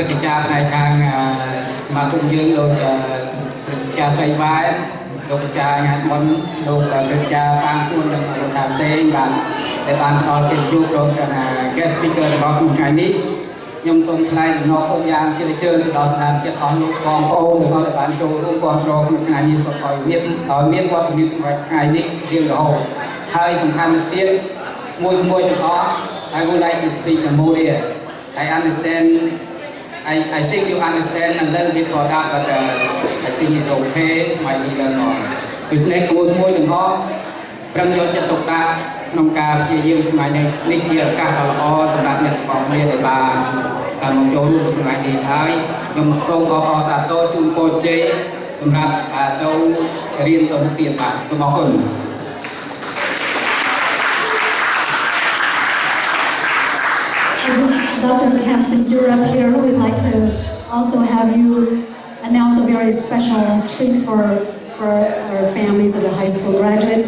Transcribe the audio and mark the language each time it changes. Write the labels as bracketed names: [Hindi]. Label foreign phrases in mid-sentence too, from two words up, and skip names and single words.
[Khmer] ត្តិការណ៍ផ្នែកខាងសមាគមយើងដោយព្រឹត្តិការណ៍ត្រីវ៉ែនលោកចាងានមុនលោកព្រះចាប៉ាងសួននិងលោកតាផ្សេងបានដែលបានផ្ដល់កិត្តិយសដល់គណៈ [English] guest speaker [Khmer] របស់ថ្ងៃនេះខ្ញុំសូមថ្លែងអំណរគុណយ៉ាងជ្រាលជ្រៅទៅដល់ស្នាមចិត្តអស់លោកបងប្អូនដែលបានបានចូលរួមគាំទ្រក្នុងថ្ងៃនេះសូមឲ្យមានវត្តមានថ្ងៃនេះរៀងរហូតហើយសំខាន់ទៅទៀតមួយទាំងអស់ [English] I would like to speak Cambodia. I understand I think you understand a little bit about that, but I think it's okay. Might be learn more. [Khmer] ដូច្នេះមួយទាំងអស់ប្រឹងយកចិត្តទុកដាក់ក្នុងការព្យាយាមថ្ងៃនេះជាឱកាសដ៏ល្អសម្រាប់អ្នកទាំងអស់គ្នាដែលបានមកចូលរួមក្នុងថ្ងៃនេះហើយខ្ញុំសូមអបអរសាទរជូនពរជ័យសម្រាប់ទៅរៀនទៅមុខទៀតបាទសូមអរគុណ [English] Dr. Kemp, since you're up here, we'd like to also have you announce a very special treat for our families of the high school graduates.